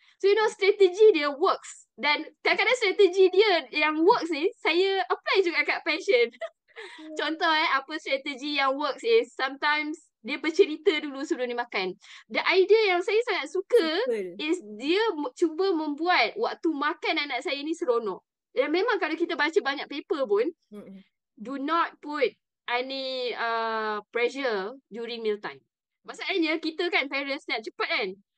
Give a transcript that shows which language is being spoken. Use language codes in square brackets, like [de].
[ms] So strategi dia works. Dan kadang-kadang strategi dia yang works ni saya apply juga kat passion. Contoh apa strategi yang works is, sometimes dia bercerita dulu sebelum dia makan. [en] The idea [ms] yang saya sangat suka is dia cuba membuat waktu makan anak saya ni seronok. Dan memang kalau kita baca banyak paper pun, [en] do not put any pressure during meal time. [ms] Masalahnya kita kan parents nak cepat kan.